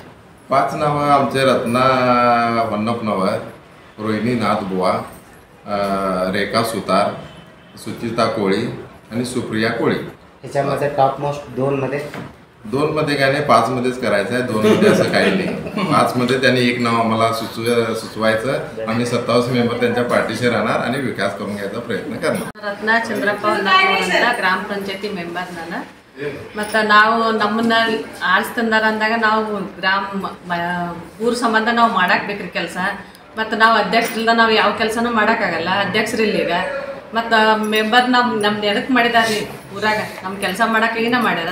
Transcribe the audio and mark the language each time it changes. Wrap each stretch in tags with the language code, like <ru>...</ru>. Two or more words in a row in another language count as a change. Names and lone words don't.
<mr>5 नावं आमचे रत्ना वन्नपनवर, रोहिणी नाथ बुवा, रेखा सुतार, सुचिता कोळी आणि सुप्रिया कोळी. ह्याच्यामध्ये</mr> <en>top most</en> <mr>2 मध्ये काय नाही 5 मध्येच करायचं आहे. 2 मध्ये असं काही नाही. 5 मध्ये त्यांनी एक नाव आम्हाला सुचवायचं. आम्ही 27 मेंबर त्यांच्या पाठीशी राहणार आणि विकास करून घ्यायचा प्रयत्न करणार.</mr> <kn>रत्ना चंद्रप्ಪ ಅಂತ ಗ್ರಾಮ ಪಂಚಾಯತಿ ಮೆಂಬರ್ ನಾನು. ಮತ್ತು ನಾವು ನಮ್ಮನ್ನ ಆರಿಸ್ತಂದಾರ ಅಂದಾಗ ನಾವು ಊರ ಸಂಬಂಧ ನಾವು ಮಾಡಕ್ಕೆ ಬೇಕ್ರಿ ಕೆಲಸ. ಮತ್ತು ನಾವು ಅಧ್ಯಕ್ಷರಿಂದ ನಾವು ಯಾವ ಕೆಲಸನೂ ಮಾಡೋಕ್ಕಾಗಲ್ಲ. ಅಧ್ಯಕ್ಷರಿಲ್ಲ ಈಗ. ಮತ್ತು ಮೆಂಬರ್ ನಮ್ದು ಎದಕ್ಕೆ ಮಾಡಿದಾರೆ ರೀ ಊರಾಗ ನಮ್ಮ ಕೆಲಸ ಮಾಡೋಕ್ಕಾಗಿನ ಮಾಡ್ಯಾರ.</kn>